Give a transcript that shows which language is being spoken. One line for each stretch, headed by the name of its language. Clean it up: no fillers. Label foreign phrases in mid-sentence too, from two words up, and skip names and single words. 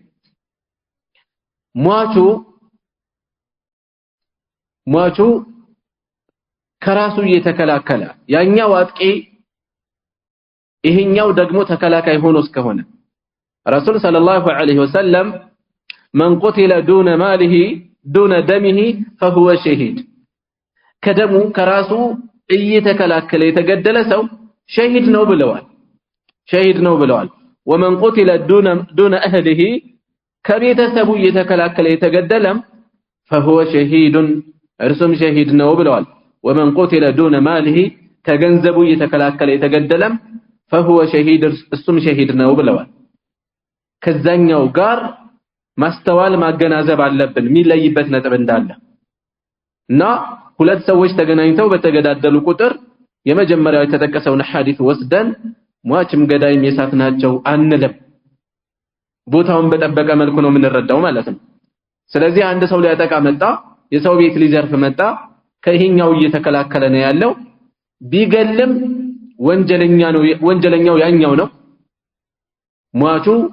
Amharic: ሟቹ ከራሱ እየተከላከለ ያኛው አጥቂ ይሄኛው ደግሞ ተከላካይ ሆኖ እስከሆነ
Arabic: رسول صلى الله عليه وسلم من قتل دون ماله دون دمه فهو شهيد
Amharic: ከደሙ ከራሱ እየተከላከለ የተገደለ ሰው ሸሂድ ነው ብለዋል
Arabic: ومن قتل دون اهله
Amharic: ከቤተሰቡ እየተከላከለ የተገደለም
Arabic: فهو شهيد
Amharic: እርሱም ሸሂድ ነው ብለዋል
Arabic: ومن قتل دون ماله
Amharic: ከገንዘቡ እየተከላከለ የተገደለም
Arabic: فهو شهيد
Amharic: እሱም ሸሂድ ነው ብለዋል ከዛኛው ጋር ማስተዋል ማገናዘብ አለብን የሚለይበት ነጥብ እንዳለ እና ሁለት ሰዎች ተገናኝተው በተገዳደሉ ቁጥር የመጀመሪያው የተጠቀሰውን ሐዲስ ወስደን ሟችም ገዳይም የሳት ናቸው አንልም ቦታውን በጠበቀ መልኩ ነው የምንረዳው ማለት ነው ስለዚህ አንድ ሰው ሊያጠቃ መጣ የሰው ቤት ሊዘርፍ መጣ ከይሄኛው እየተከላከለ ነው ያለው ቢገልም ወንጀለኛው ያኛው ነው ሟቹ